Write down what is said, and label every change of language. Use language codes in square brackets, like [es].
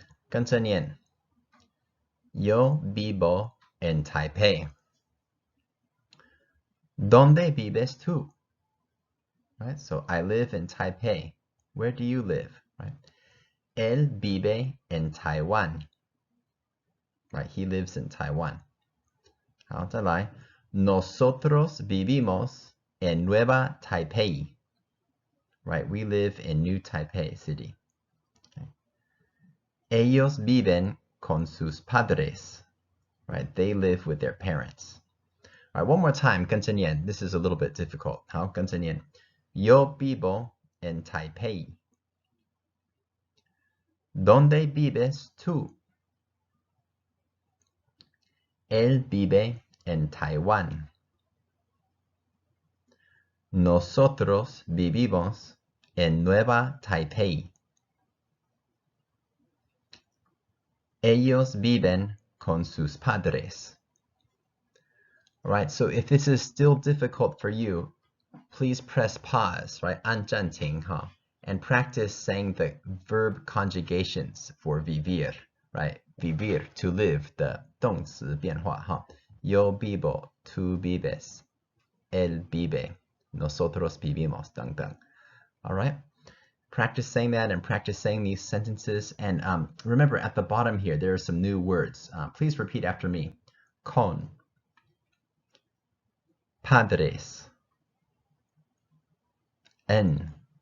[zh] 跟着念. [es] Yo vivo en Taipei. ¿Dónde vives tú? [en] Right? So I live in Taipei. Where do you live? Right? [es] Él vive en Taiwán. [en] Right, he lives in Taiwan. [zh] 好，再来 [es] Nosotros vivimos en Nueva Taipei. [en] Right, we live in New Taipei City. Okay. [es] Ellos viven con sus padres. [en] Right, they live with their parents. All right, one more time, [zh] 跟着念. [en] This is a little bit difficult. [zh] 好，跟着念. [es] Yo vivo en Taipei. ¿Dónde vives tú? Él vive en Taiwán. Nosotros vivimos en Nueva Taipei. Ellos viven con sus padres. [en] All right, so if this is still difficult for you, please press pause, right? [zh] 按暂停, [en] huh? And practice saying the verb conjugations for vivir, right? Vivir, to live, the 动词变化, huh? [es] Yo vivo, tú vives, él vive, nosotros vivimos, 等等. [en] All right? Practice saying that and practice saying these sentences. And remember, at the bottom here, there are some new words. Please repeat after me. Con, padres, en.